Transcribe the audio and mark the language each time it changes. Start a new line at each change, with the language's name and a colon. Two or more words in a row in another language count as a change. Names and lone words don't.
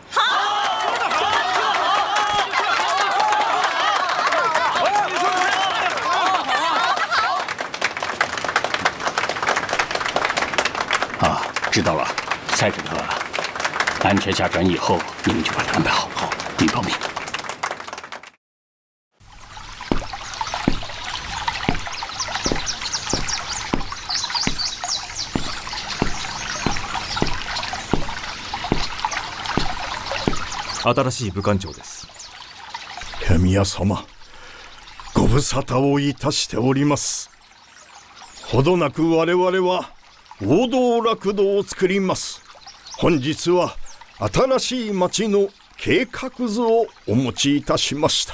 Chinese: 啊，知道了，塞克特，安全下船以后，你们就把它安排好。好，你报名。
Japanese: 新しい武官長です。宮様、ご無沙汰をいたしております。ほどなく我々は王道楽土を作ります。本日は新しい町の計画図をお持ちいたしました。